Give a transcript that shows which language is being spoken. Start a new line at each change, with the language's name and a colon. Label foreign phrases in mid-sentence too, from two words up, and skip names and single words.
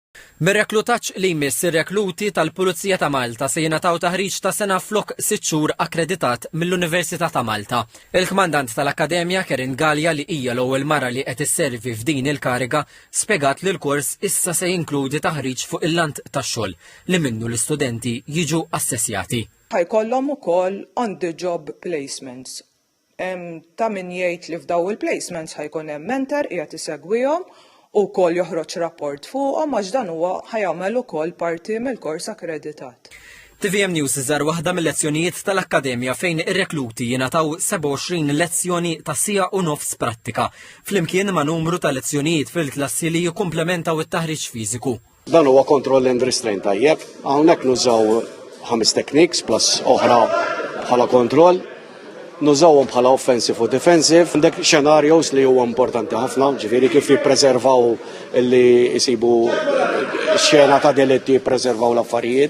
Maltese: Bir-reklutaġġ li jmiss ir-rekluti tal-Pulizija ta' Malta se jingħataw taħriġ ta' sena flok 6 xhur akkreditat mill-Università ta' Malta. Il-kmandant tal-Akkademja Kerin Galja li hija l-ewwel mara li qed isservi f'din il-kariga spjegat li l-kors issa se jinkludi taħriġ fuq il-lant tax-xogħol li minnu l-istudenti jiġu assessjati. Ħajkollhom ukoll
English: on the job placements.
Maltese: Ta' min jgħid li f'daw il-placements ħajkun hemm mentor qiegħed isegwihom u wkoll joħroġ rapport fuqhom għax dan huwa ħajamel ukoll parti mill-kors akkreditat. TVM News iżar waħda mill-lezzjonijiet tal-Akkademja fejn ir-rekluti jingħataw 27 lezzjoni ta' sija u nofs prattika, flimkien ma' numru ta' lezzjonijiet fil-klassi li jikkumplementaw it-taħriġ fiżiku. Dan huwa
English: control and restraint
Maltese: tajjeb, hawnhekk nużaw 5 techniques plus oħra bħala kontroll. Nużawhom bħala offensive u defensive. Għandek scenarios li huwa importanti ħafna, ġifieri kif jippreservaw li jsibu xena ta' delitti jippreservaw l-affarijiet.